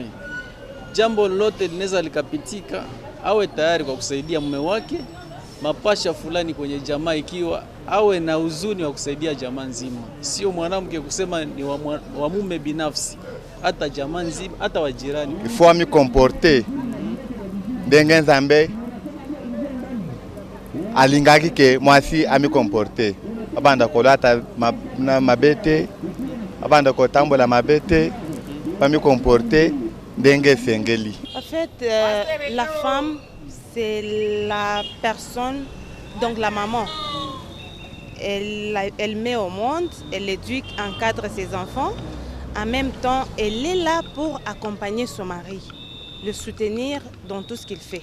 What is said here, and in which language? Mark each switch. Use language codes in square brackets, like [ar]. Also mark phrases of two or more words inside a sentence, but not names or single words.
[sw] Jambo lolote linaweza likapitika, awe tayari kwa kusaidia mume wake. Mapasha fulani kwenye jamaa ikiwa, awe na huzuni wa kusaidia jamaa nzima. Sio mwanamke kusema ni wa mume binafsi, hata jamaa nzima, hata wajirani. [fr] Il faut me comporter [ln] ndenge Nzambe alingaki ke mwasi ami comporter. Abanda kolata mabete, abanda kotambola mabete, [fr] pas me comporter [ln] ndenge sengeli. [fr] En fait, la femme, c'est la personne, donc la maman. Elle met au monde, elle éduque, encadre ses enfants. En même temps, elle est là pour accompagner son mari, le soutenir dans tout ce qu'il fait.